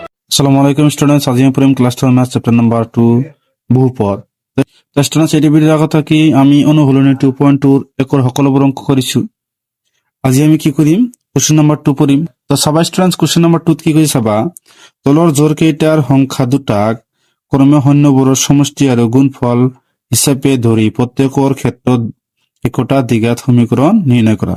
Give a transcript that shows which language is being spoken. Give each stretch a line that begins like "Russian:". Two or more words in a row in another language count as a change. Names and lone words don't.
Arabic: السلام عليكم
Assamese: স্টুডেন্টস, আজি আমি পড়িম
English: class 12 math chapter number 2
Assamese: বহুপদ। তো স্টুডেন্টস এই ভিডিওৰ কথা কি আমি অনুশীলনী 2.2 একর সকলোবোৰ অংক কৰিছো। আজি আমি কি কৰিম,
English: question number 2
Assamese: পঢ়িম। তো চাবা স্টুডেন্টস,
English: question number 2
Assamese: কি কৰি চাবা, তলৰ জোৰ কেইটাৰ সংখ্যা দুটাক ক্ৰমে শূন্যবোৰৰ সমষ্টি আৰু গুণফল হিচাপে ধৰি প্ৰত্যেকৰ ক্ষেত্ৰত একোটা দ্বিঘাত সমীকৰণ নিৰ্ণয় কৰা।